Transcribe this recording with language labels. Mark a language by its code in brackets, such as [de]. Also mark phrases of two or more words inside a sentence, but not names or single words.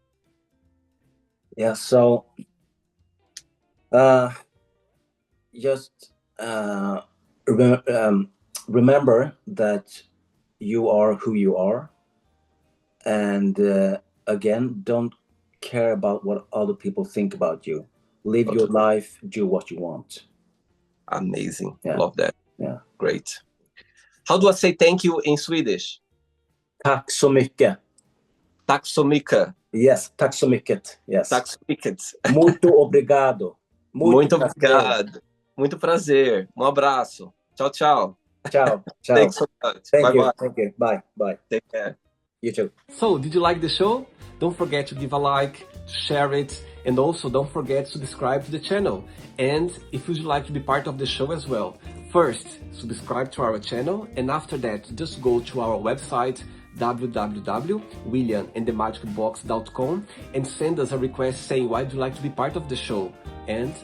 [en] Yeah, so just remember that you are who you are, and again, don't care about what other people think about you. Live your life, do what you want. Amazing. Yeah. Love that. Yeah. Great. How do I say thank you in Swedish? [sv] Tack så mycket. Tack så mycket. Yes, tack så mycket. Yes. Tack så mycket. [pt] Muito obrigado. Muito obrigado. Muito prazer. Um abraço. Tchau, tchau. [it] Ciao. Ciao. [en] Thanks so much. Thank Bye you. bye. Thank you. Bye. Bye. Take care. You too. So, did you like the show? Don't forget to give a like, to share it, and also don't forget to subscribe to the channel. And if you'd like to be part of the show as well, first, subscribe to our channel, and after that, just go to our website, www.williamandthemagicbox.com, and send us a request saying why you'd like to be part of the show.